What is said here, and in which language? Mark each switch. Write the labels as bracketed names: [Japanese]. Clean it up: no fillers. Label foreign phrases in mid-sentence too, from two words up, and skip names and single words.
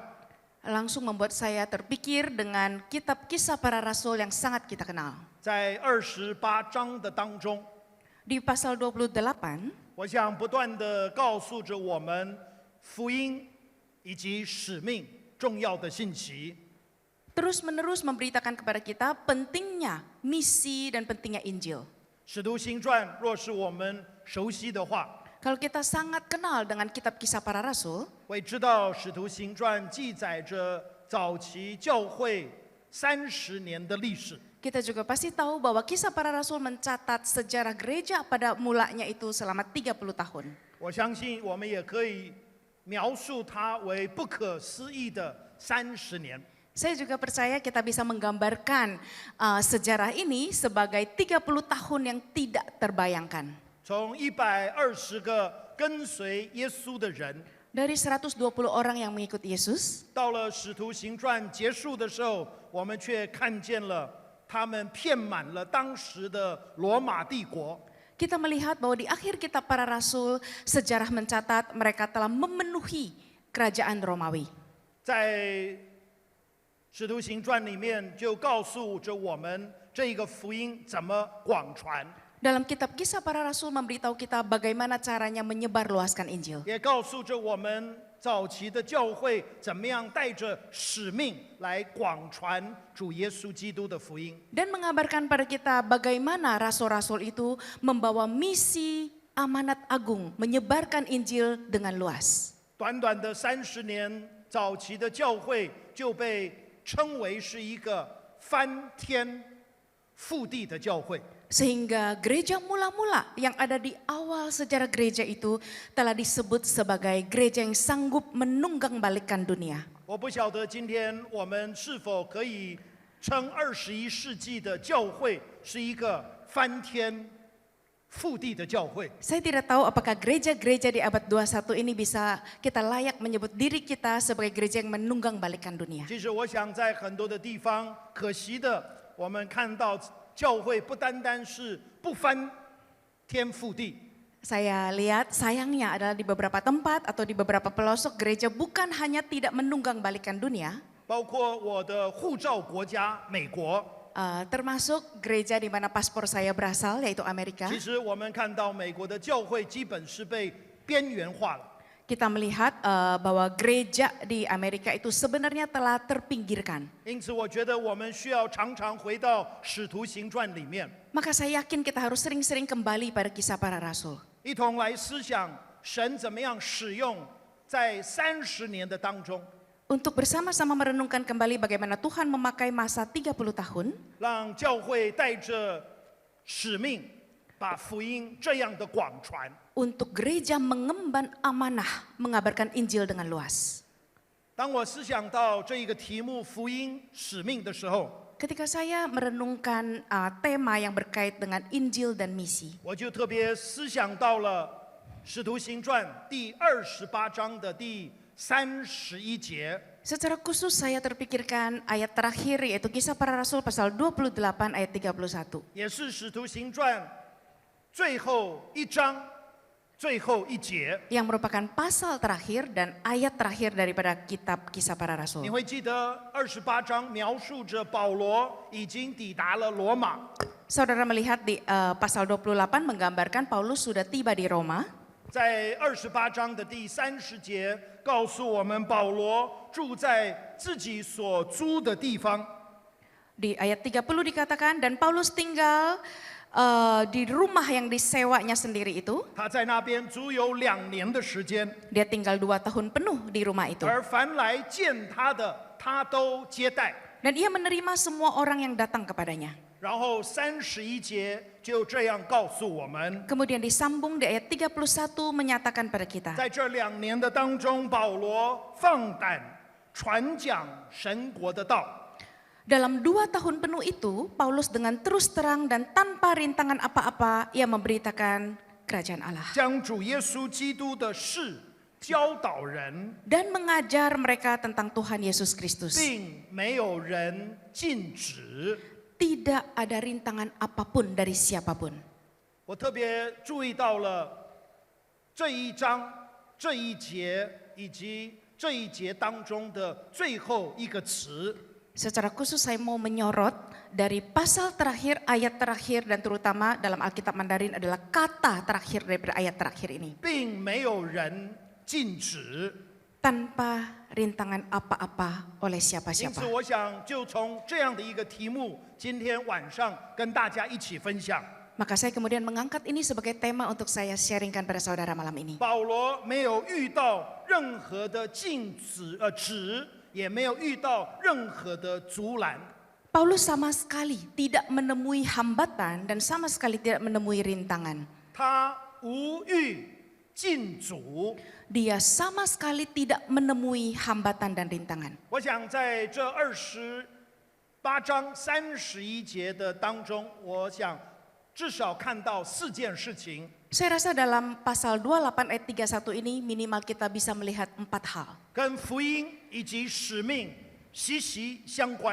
[Indonesian] Langsung membuat saya terpikir dengan kitab Kisah Para Rasul yang sangat kita kenal. [Chinese] 在28章的当中， [Indonesian] Di pasal 28, [Chinese] 我想不断地告诉着我们福音以及使命重要的信息。 [Indonesian] terus-menerus memberitakan kepada kita pentingnya misi dan pentingnya Injil. [Chinese] 使徒行传若是我们熟悉的话， [Indonesian] Kalau kita sangat kenal dengan kitab Kisah Para Rasul, [Chinese] 会知道使徒行传记载着早期教会30年的历史。 [Indonesian] kita juga pasti tahu bahwa Kisah Para Rasul mencatat sejarah gereja pada mulanya itu selama 30 tahun. [Chinese] 我相信我们也可以描述它为不可思议的30年。 [Indonesian] Saya juga percaya kita bisa menggambarkan sejarah ini sebagai 30 tahun yang tidak terbayangkan. [Chinese] 从120个跟随耶稣的人， [Indonesian] Dari 120 orang yang mengikut Yesus, [Chinese] 到了使徒行传结束的时候，我们却看见了他们遍满了当时的罗马帝国。 [Indonesian] kita melihat bahwa di akhir kitab Para Rasul, sejarah mencatat mereka telah memenuhi kerajaan Romawi. [Chinese] 在使徒行传里面就告诉着我们这个福音怎么广传， [Indonesian] Dalam kitab Kisah Para Rasul memberitahu kita bagaimana caranya menyebarluaskan Injil. [Chinese] 也告诉着我们早期的教会怎么样带着使命来广传主耶稣基督的福音。 [Indonesian] Dan mengabarkan pada kita bagaimana rasul-rasul itu membawa misi amanat agung, menyebarkan Injil dengan luas. [Chinese] 短短的30年，早期的教会就被称为是一个翻天覆地的教会。 [Indonesian] Sehingga gereja mula-mula yang ada di awal sejarah gereja itu telah disebut sebagai gereja yang sanggup menunggang balikan dunia. [Chinese] 我不晓得今天我们是否可以称21世纪的教会是一个翻天腹地的教会。 [Indonesian] Saya tidak tahu apakah gereja-gereja di abad 21 ini bisa kita layak menyebut diri kita sebagai gereja yang menunggang balikan dunia. [Chinese] 其实我想在很多的地方，可惜的，我们看到教会不单单是不翻天覆地， [Indonesian] Saya lihat sayangnya adalah di beberapa tempat atau di beberapa pelosok gereja bukan hanya tidak menunggang balikan dunia, [Chinese] 包括我的护照国家美国。 [Indonesian] termasuk gereja di mana paspor saya berasal yaitu Amerika. [Chinese] 其实我们看到美国的教会基本是被边缘化了。 [Indonesian] Kita melihat bahwa gereja di Amerika itu sebenarnya telah terpinggirkan. [Chinese] 因此，我觉得我们需要常常回到《使徒行传》里面， [Indonesian] Maka saya yakin kita harus sering-sering kembali pada kisah para rasul. [Chinese] 一同来思想神怎么样使用在30年的当中， [Indonesian] Untuk bersama-sama merenungkan kembali bagaimana Tuhan memakai masa 30 tahun [Chinese] 让教会带着使命，把福音这样的广传。 [Indonesian] untuk gereja mengemban amanah mengabarkan Injil dengan luas. [Chinese] 当我思想到这一个题目"福音使命"的时候， [Indonesian] Ketika saya merenungkan tema yang berkait dengan Injil dan misi, [Chinese] 我就特别思想到了《使徒行传》第28章的第31节。 [Indonesian] secara khusus saya terpikirkan ayat terakhir yaitu Kisah Para Rasul pasal 28 ayat 31. [Chinese] 也是《使徒行传》最后一章最后一节。 [Indonesian] Yang merupakan pasal terakhir dan ayat terakhir daripada kitab Kisah Para [Chinese] 你 [Indonesian] Rasul. [Chinese] 会记得28章描述着保罗已经抵达了罗马， [Indonesian] Saudara melihat di pasal 28 menggambarkan Paulus sudah tiba di Roma. [Chinese] 在28章的第30节告诉我们，保罗住在自己所租的地方。 [Indonesian] Di ayat 30 dikatakan, dan Paulus tinggal di rumah yang disewanya sendiri itu. [Chinese] 他在那边足有2年的时间， [Indonesian] Dia tinggal 2 tahun penuh di rumah itu. [Chinese] 而凡来见他的，他都接待。 [Indonesian] Dan ia menerima semua orang yang datang kepadanya. [Chinese] 然后31节就这样告诉我们， [Indonesian] Kemudian disambung di ayat 31 menyatakan pada kita. [Chinese] 在这2年的当中，保罗放胆传讲神国的道。 [Indonesian] Dalam 2 tahun penuh itu, Paulus dengan terus terang dan tanpa rintangan apa-apa, ia memberitakan kerajaan Allah. [Chinese] 将主耶稣基督的事教导人， [Indonesian] Dan mengajar mereka tentang Tuhan Yesus Kristus. [Chinese] 并没有人禁止。 [Indonesian] Tidak ada rintangan apapun dari siapapun. [Chinese] 我特别注意到了这一章、这一节以及这一节当中的最后一个词， [Indonesian] Secara khusus saya mau menyorot dari pasal terakhir, ayat terakhir, dan terutama dalam Alkitab Mandarin adalah kata terakhir daripada ayat terakhir ini. [Chinese] 并没有人禁止。 [Indonesian] Tanpa rintangan apa-apa oleh [Chinese] 因 [Indonesian] siapa-siapa. [Chinese] 此，我想就从这样的一个题目，今天晚上跟大家一起分享。 [Indonesian] Maka saya kemudian mengangkat ini sebagai tema untuk saya sharingkan pada saudara malam ini. [Chinese] 保罗没有遇到任何的禁止止，也没有遇到任何的阻拦。 [Indonesian] Paulus sama sekali tidak menemui hambatan dan sama sekali tidak menemui rintangan. [Chinese] 他无遇禁阻。 [Indonesian] Dia sama sekali tidak menemui hambatan dan rintangan. [Chinese] 我想在这28章31节的当中，我想至少看到4件事情。 [Indonesian] Saya rasa dalam pasal 28 ayat 31 ini minimal kita bisa melihat 4 hal. [Chinese] 跟福音以及使命息息相关。